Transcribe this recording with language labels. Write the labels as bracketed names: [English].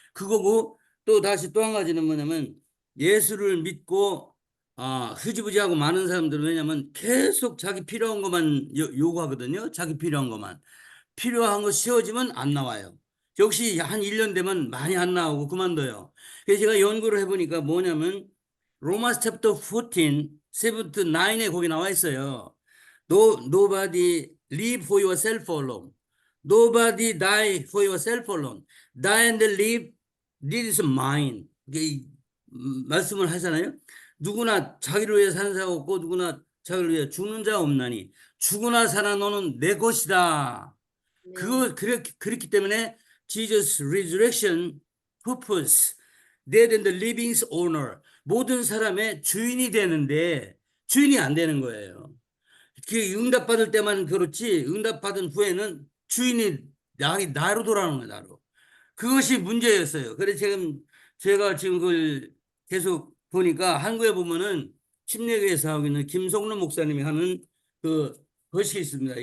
[Korean] 그거고 또 다시 또 한 가지는 뭐냐면 예수를 믿고 흐지부지하고 많은 사람들은 왜냐면 계속 자기 필요한 것만 요구하거든요. 자기 필요한 것만. 필요한 거 씌워지면 안 나와요. 역시 한 1년 되면 많이 안 나오고 그만둬요. 그래서 제가 연구를 해보니까 뭐냐면 로마스 챕터 14, 7 to 9에 거기 나와 있어요. [English] Nobody live for yourself alone. Nobody die for yourself alone. Die and live, this is mine. [Korean] 이게 말씀을 하잖아요. 누구나 자기를 위해 사는 자가 없고 누구나 자기를 위해 죽는 자가 없나니 죽으나 살아 너는 내 것이다. 그렇기 때문에 [English] Jesus resurrection purpose, dead and the living's owner. [Korean] 모든 사람의 주인이 되는데 주인이 안 되는 거예요. 그 응답받을 때만 그렇지 응답받은 후에는 주인이 나로 돌아오는 거예요. 나로. 그것이 문제였어요. 그래서 제가 지금 그걸 계속 보니까 한국에 보면은 침례교회에서 하고 있는 김성록 목사님이 하는 그 것이 있습니다.